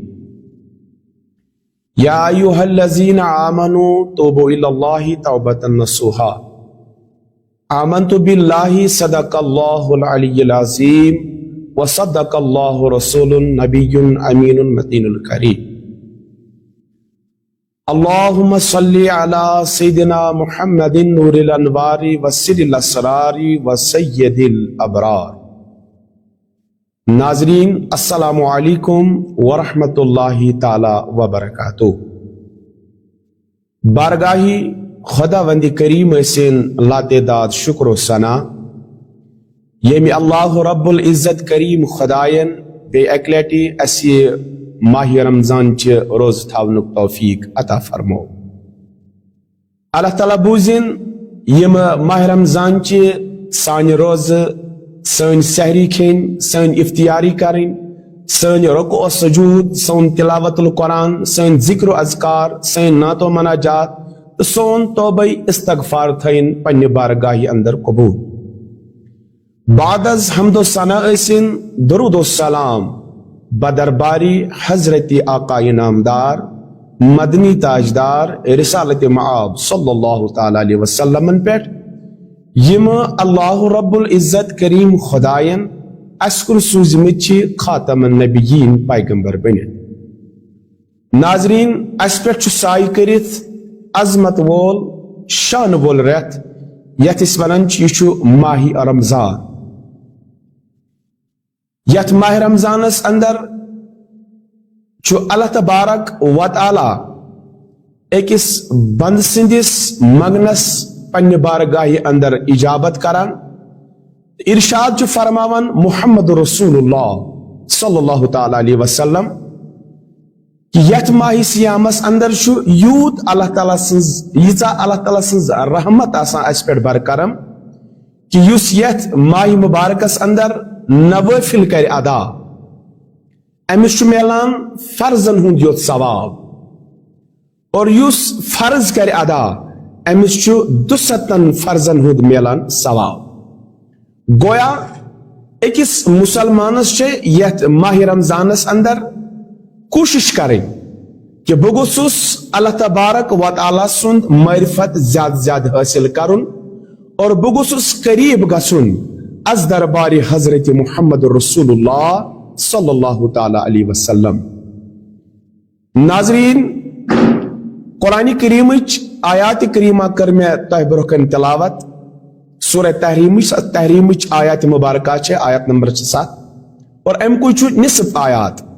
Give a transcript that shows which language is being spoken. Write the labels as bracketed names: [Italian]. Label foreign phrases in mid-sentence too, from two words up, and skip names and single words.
[Arabic] یا ایہا الذین آمنوا توبوا الی اللہ توبۃ نصوحا آمنت باللہ صدق اللہ العلی العظیم وصدق اللہ رسول نبی امین متین الکریم اللہم صلی علی سیدنا محمد نور الانوار وسر الاسرار وسید الابرار ناظرین السلام علیکم ورحمۃ اللہ تعالی وبرکاتہ [Kashmiri] بارگاہی خدا وند کریم سن لاتعداد شکر و ثنا یمی [Arabic] اللہ رب العزت [Kashmiri] کریم خدائن بے اکلیٹی اسی ماہ رمضان چہ روز تھاونک توفیق عطا فرمو اللہ تعالیٰ بوزن یم ماہ رمضان چہ سان روز سن سحری کھین سن افطیاری کریں سن رکوع و سجود سن [Arabic] تلاوت القرآن [Kashmiri] سن ذکر و اذکار سن نعت و مناجات سون توبہ استغفار تھین پنہ بارگاہی اندر قبول بعد از حمد و ثنا ٲسِن درود و سلام بدرباری حضرت آقا نامدار مدنی تاجدار رسالت معاب [Arabic] صلی اللہ تعالی علیہ وسلم [Kashmiri] پہ یم [Arabic] اللہ رب العزت [Kashmiri] کریم خدائن اسکر سوزمت [Arabic] خاتم النبیین [Kashmiri] پیغمبر بنت ناظرین اس پہ سائے کرت عظمت وول شان وول رت یت اس ونان یہ ماہ رمضان یت ماہ رمضانس اندر [Arabic] اللہ تبارک و تعالی [Kashmiri] اکس بند سندس مگنس پنہ بارگاہی اندر اجابت کران ارشاد فرماون [Arabic] محمد رسول اللہ صلی اللہ تعالی علیہ وسلم [Kashmiri] کہ یت ماہ سیامس اندر چھُ یوت اللہ تعالیٰ سٕنٛز ییٖژاہ اللہ تعالیٰ سٕنٛز رحمت آسان اَسہِ پٮ۪ٹھ برکرم کہ یُس یتھ ماہ مبارکس اندر نوافل کر ادا امس چھُ میلان فرضن ہُنٛد یوت ثواب اور یُس فرض کر ادا امس چھُ 200 فرضن ہُنٛد میلان ثواب گویا أکِس مسلمانس چھِ یتھ ماہ رمضانس اندر کوشش کریں کہ بہ گوٚژھُس [Arabic] اللہ تبارک و تعالیٰ [Kashmiri] سُنٛد معرفت زیادہ زیادہ حٲصِل کرُن اور بہ گوٚژھُس قریب گژھُن از دربار [Arabic] حضرت محمد رسول اللہ صلی اللہ تعالی علیہ وسلم. [Kashmiri] ناظرین قرآن کریمچ آیات کریمہ کر میں تہ برکن تلاوت سورہ تحریمچ آیات مبارکہ چھے آیات نمبر 7 اور ام کو چھو نصف آیات.